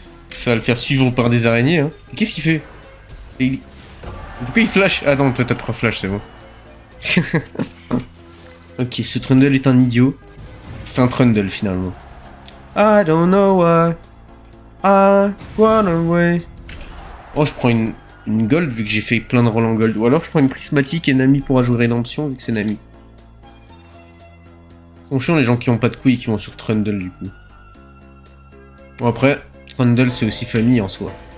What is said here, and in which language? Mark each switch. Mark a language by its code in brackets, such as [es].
[fr] Ça va le faire suivre par des araignées, hein. Qu'est-ce qu'il fait? Pourquoi il flash? Ah non, toi t'as 3 flashs, c'est bon. Ok, ce Trundle est un idiot. C'est un Trundle finalement. [en] I don't know why I run away. [fr] Oh, je prends une gold vu que j'ai fait plein de rolls en gold. Ou alors je prends une prismatique et Nami pourra jouer rédemption vu que c'est Nami. Ils sont chiants les gens qui ont pas de couilles et qui vont sur Trundle du coup. Bon après, Trundle c'est aussi famille en soi.